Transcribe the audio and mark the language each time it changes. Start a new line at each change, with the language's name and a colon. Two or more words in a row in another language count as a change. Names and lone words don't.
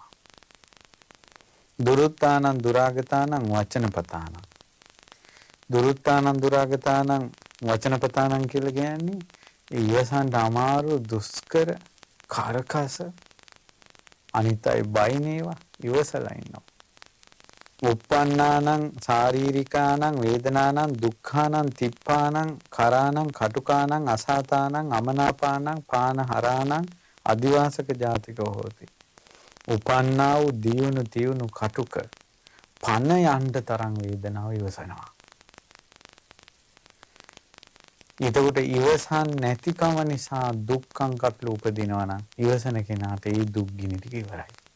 Pali: දුරුත්තානං දුරාගතානං වචනපතානං. දුරුත්තානං දුරාගතානං වචනපතානං
Sinhala: කියලා කියන්නේ ඉවසන්ට අමාරු දුෂ්කර කරකස අනිතයි බයිනේවා ඉවසලා ඉන්නවා.
Pali: උප්පන්නානං ශාරීරිකානං වේදනානං දුක්ඛානං තිප්පානං කරානං කටුකානං අසාතානං අමනාපානං පානහරානං අදිවාසක ජාතිකෝ හෝති.
Sinhala: උපන්නා වූ දියුණු තියුණු කටුක පන යන්න තරම් වේදනාව ඉවසනවා. එතකොට ඉවසන් නැතිකම නිසා දුක්ඛං කටළු උපදිනවා නම් ඉවසන කෙනාට ඒ දුක් ගිනි ටික ඉවරයි.